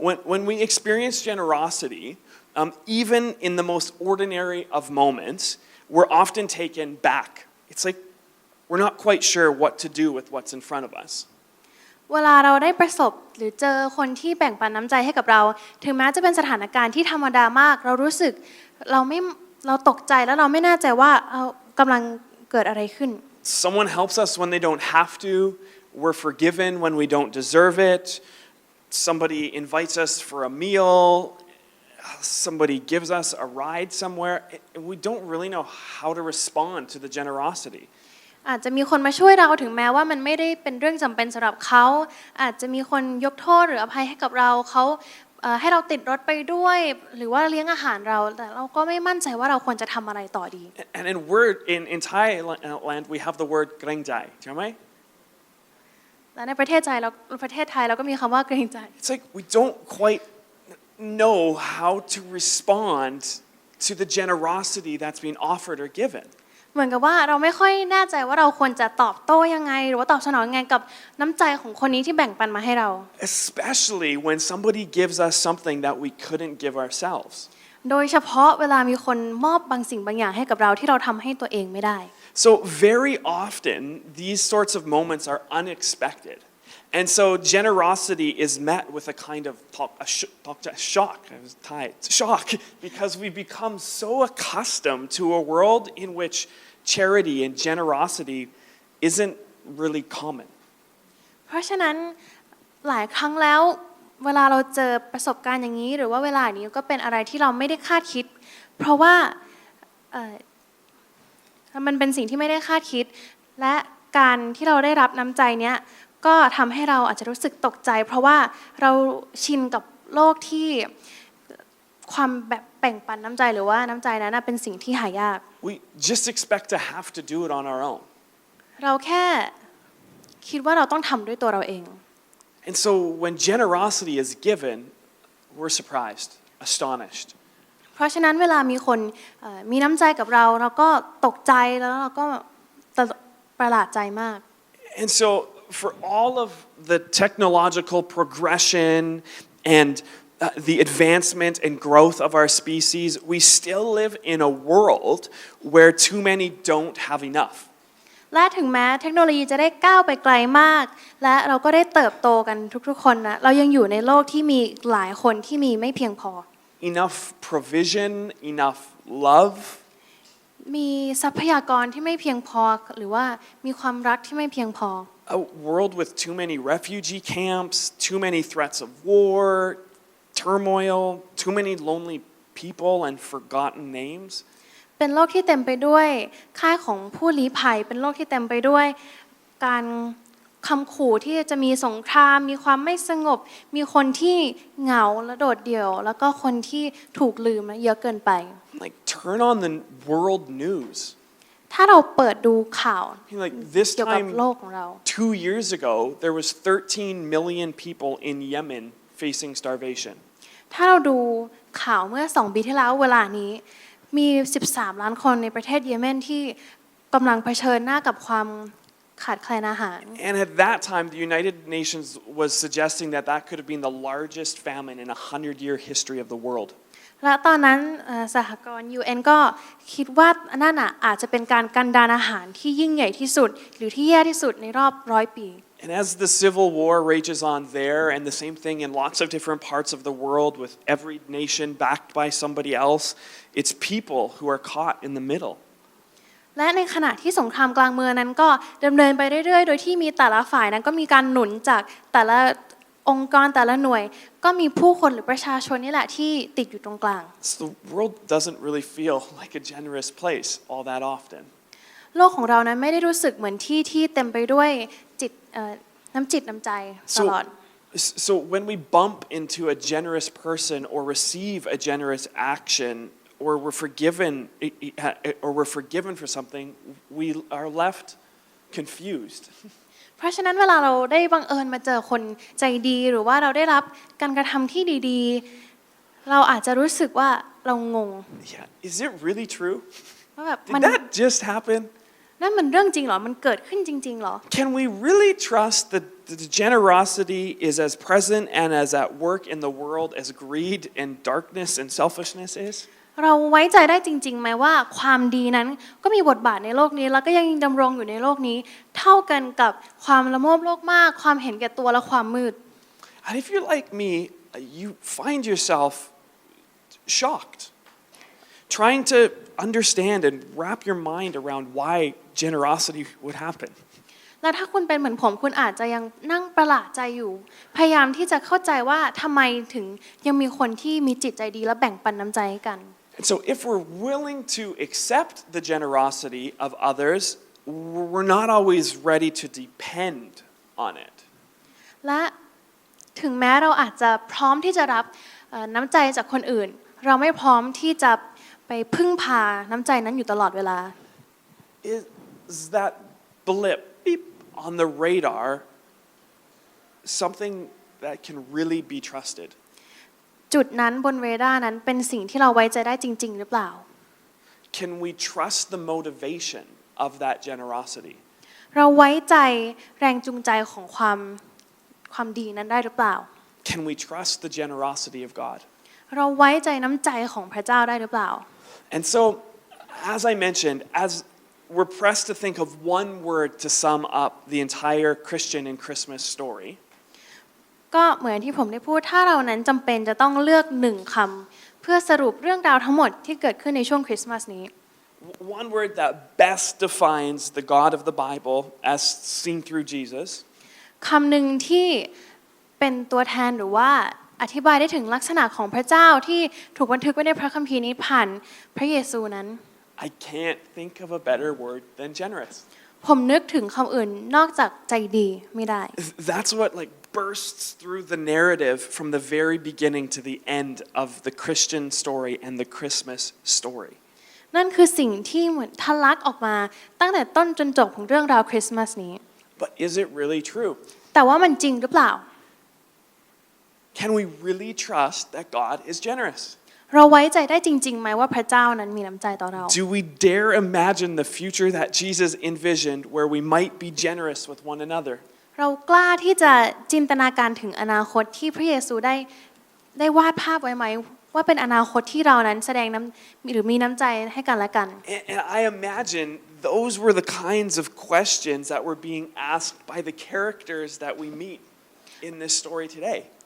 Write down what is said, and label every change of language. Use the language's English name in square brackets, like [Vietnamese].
[English] When we experience generosity, even in the most ordinary of moments, we're often taken back. It's like we're not quite sure what to do with what's in front of us. [Thai] เวลาเราได้ประสบหรือเจอคนที่แบ่งปันน้ำใจให้กับเราถึงแม้จะเป็นสถานการณ์ที่ธรรมดามากเรารู้สึกเราตกใจแล้วเราไม่แน่ใจว่ากำลังเกิดอะไรขึ้น [English] Someone helps us when they don't have to. We're forgiven when we don't deserve it. Somebody invites us for a meal. Somebody gives us a ride somewhere. We don't really know how to respond to the generosity. [Thai] อาจจะมีคนมาช่วยเราถึงแม้ว่ามันไม่ได้เป็นเรื่องจำเป็นสำหรับเขาอาจจะมีคนยกโทษหรืออภัยให้กับเราเขาให้เราติดรถไปด้วยหรือว่าเลี้ยงอาหารเราแต่เราก็ไม่มั่นใจว่าเราควรจะทำอะไรต่อดี [English] And in Thailand we have the word [Thai] เกรงใจใช่ไหม และในประเทศไทยเราก็มีคำว่าเกรงใจ [English] It's like we don't quite know how to respond to the generosity that's being offered or given. [Thai] เหมือนกับว่าเราไม่ค่อยแน่ใจว่าเราควรจะตอบโต้ยังไงหรือว่าตอบสนองยังไงกับน้ำใจของคนนี้ที่แบ่งปันมาให้เรา [English] Especially when somebody gives us something that we couldn't give ourselves. [Thai] โดยเฉพาะเวลามีคนมอบบางสิ่งบางอย่างให้กับเราที่เราทำให้ตัวเองไม่ได้ [English] So very often these sorts of moments are unexpected. And so generosity is met with a kind of shock. I was Thai. Shock because we become so accustomed to a world in which charity and generosity isn't really common. [Thai] เพราะฉะนั้นหลายครั้งแล้วเวลาเราเจอประสบการณ์อย่างนี้หรือว่าเวลานี้ก็เป็นอะไรที่เราไม่ได้คาดคิดเพราะว่ามันเป็นสิ่งที่ไม่ได้คาดคิดและการที่เราได้รับน้ำใจเนี้ยก็ทำให้เราอาจจะรู้สึกตกใจเพราะว่าเราชินกับโลกที่ความแบบแบ่งปันน้ำใจหรือว่าน้ำใจนั้นเป็นสิ่งที่หายาก [English] We just expect to have to do it on our own. [Thai] เราแค่คิดว่าเราต้องทำด้วยตัวเราเอง [English] And so when generosity is given, we're surprised, astonished. [Thai] เพราะฉะนั้นเวลามีคนมีน้ำใจกับเราเราก็ตกใจแล้วเราก็ประหลาดใจมาก [English] And so for all of the technological progression and the advancement and growth of our species, we still live in a world where too many don't have enough. [Thai] และถึงแม้เทคโนโลยีจะได้ก้าวไปไกลมากและเราก็ได้เติบโตกันทุกๆคนนะเรายังอยู่ในโลกที่มีหลายคนที่มีไม่เพียงพอ [English] Enough provision, enough love. [Thai] มีทรัพยากรที่ไม่เพียงพอหรือว่ามีความรักที่ไม่เพียงพอ [English] A world with too many refugee camps, too many threats of war, turmoil, too many lonely people and forgotten names. [Thai] เป็นโลกที่เต็มไปด้วยค่ายของผู้ลี้ภัยเป็นโลกที่เต็มไปด้วยการคำขู่ที่จะมีสงครามมีความไม่สงบมีคนที่เหงาและโดดเดี่ยวแล้วก็คนที่ถูกลืมเยอะเกินไป [English] Like turn on the world news. [Thai] ถ้าเราเปิดดูข่าว [English] Like this [Thai] เกี่ยวกับ [English] time [Thai] โลกของเรา [English] 2 years ago, there was 13 million people in Yemen facing starvation. [Thai] ถ้าเราดูข่าวเมื่อ2 ปีที่แล้วเวลานี้มี13 ล้านคนในประเทศเยเมนที่กำลังเผชิญหน้ากับความขาดแคลนอาหาร [English] And at that time, the United Nations was suggesting that that could have been the largest famine in a 100-year history of the world. [Thai] และตอนนั้นสหกรณ์ UN ก็คิดว่านั่นอาจจะเป็นการกันดารอาหารที่ยิ่งใหญ่ที่สุดหรือที่แย่ที่สุดในรอบ100 ปี [English] And as the civil war rages on there, and the same thing in lots of different parts of the world with every nation backed by somebody else, it's people who are caught in the middle. [Thai] และในขณะที่สงครามกลางเมืองนั้นก็ดำเนินไปเรื่อยๆโดยที่มีแต่ละฝ่ายนั้นก็มีการหนุนจากแต่ละองค์กรแต่ละหน่วยก็มีผู้คนหรือประชาชนนี่แหละที่ติดอยู่ตรงกลาง [English] So the world doesn't really feel like a generous place all that often. [Thai] โลกของเรานั้นไม่ได้รู้สึกเหมือนที่เต็มไปด้วยน้ำจิตน้ำใจตลอด [English] So when we bump into a generous person or receive a generous action or we're forgiven for something, we are left confused. [Thai] เพราะฉะนั้นเวลาเราได้บังเอิญมาเจอคนใจดีหรือว่าเราได้รับการกระทำที่ดีๆเราอาจจะรู้สึกว่าเรางง [English] Yeah, is it really true? [Thai] ว่าแบบ [English] Did that just happen? [Thai] นั่นมันเรื่องจริงเหรอมันเกิดขึ้นจริงๆเหรอ [English] Can we really trust that the generosity is as present and as at work in the world as greed and darkness and selfishness is? [Thai] เราไว้ใจได้จริงๆไหมว่าความดีนั้นก็มีบทบาทในโลกนี้แล้วก็ยังดำรงอยู่ในโลกนี้เท่ากันกับความละโมบโลกมากความเห็นแก่ตัวและความมืด [English] And if you're like me, you find yourself shocked, trying to understand and wrap your mind around why generosity would happen. [Thai] และถ้าคุณเป็นเหมือนผมคุณอาจจะยังนั่งประหลาดใจอยู่พยายามที่จะเข้าใจว่าทำไมถึงยังมีคนที่มีจิตใจดีและแบ่งปันน้ำใจกัน [English] And so if we're willing to accept the generosity of others, we're not always ready to depend on it. [Thai] และถึงแม้เราอาจจะพร้อมที่จะรับน้ำใจจากคนอื่นเราไม่พร้อมที่จะไปพึ่งพาน้ำใจนั้นอยู่ตลอดเวลา [English] Is that blip beep on the radar something that can really be trusted? [Thai] จุดนั้นบนเรดาร์นั้นเป็นสิ่งที่เราไว้ใจได้จริงๆหรือเปล่า [English] Can we trust the motivation of that generosity? [Thai] เราไว้ใจแรงจูงใจของความดีนั้นได้หรือเปล่า [English] Can we trust the generosity of God? [Thai] เราไว้ใจน้ำใจของพระเจ้าได้หรือเปล่า [English] And so, as I mentioned, as we're pressed to think of one word to sum up the entire Christian and Christmas story, [Thai] ก็เหมือนที่ผมได้พูดถ้าเรานั้นจำเป็นจะต้องเลือกหนึ่งคำเพื่อสรุปเรื่องราวทั้งหมดที่เกิดขึ้นในช่วงคริสต์มาสนี้ [English] one word that best defines the God of the Bible as seen through Jesus, [Thai] คำหนึ่งที่เป็นตัวแทนหรือว่าอธิบายได้ถึงลักษณะของพระเจ้าที่ถูกบันทึกไว้ในพระคัมภีร์นี้ผ่านพระเยซูนั้น [English] I can't think of a better word than generous. [Thai] ผมนึกถึงคำอื่นนอกจากใจดีไม่ได้ [English] That's what bursts through the narrative from the very beginning to the end of the Christian story and the Christmas story. [Thai] นั่นคือสิ่งที่เหมือนทะลักออกมาตั้งแต่ต้นจนจบของเรื่องราวคริสต์มาสนี้ [English] But is it really true? [Thai] แต่ว่ามันจริงหรือเปล่า [English] Can we really trust that God is generous? [Thai] เราไว้ใจได้จริงๆไหมว่าพระเจ้านั้นมีน้ำใจต่อเรา [English] Do we dare imagine the future that Jesus envisioned where we might be generous with one another? [Thai] เรากล้าที่จะจินตนาการถึงอนาคตที่พระเยซูได้วาดภาพไว้ไหมว่าเป็นอนาคตที่เรานั้นแสดงหรือมีน้ำใจให้กันและกัน [English] And I imagine those were the kinds of questions that were being asked by the characters that we meet in this story today.